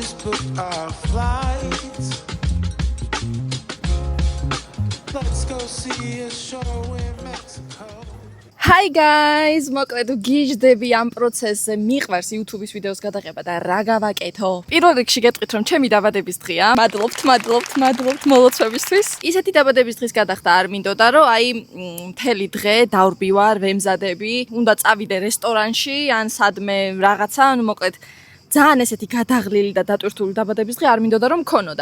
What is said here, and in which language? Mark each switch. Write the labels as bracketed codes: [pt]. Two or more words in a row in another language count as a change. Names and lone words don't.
[en] booked our flights. Let's go see a show in Mexico. Hi guys, [ka] მოკლედ გიჟდები ამ პროცესზე, მიყვარს YouTube-ის ვიდეოს გადაღება და რა გავაკეთო. პირველ რიგში გეტყვით რომ ჩემი დაბადების დღეა. მადლობთ მოლოცვებისთვის. ისეთი დაბადების დღის გადახდა არ მინდოდა, რომ აი მთელი დღე დავრბივარ, ვემზადები, უნდა წავიდე რესტორანში ან სადმე რაღაცა, ანუ მოკლედ ძალიან ესეთი გადაღლილი და დატვირთული დაბადების დღე არ მინდოდა რომ მქონოდა.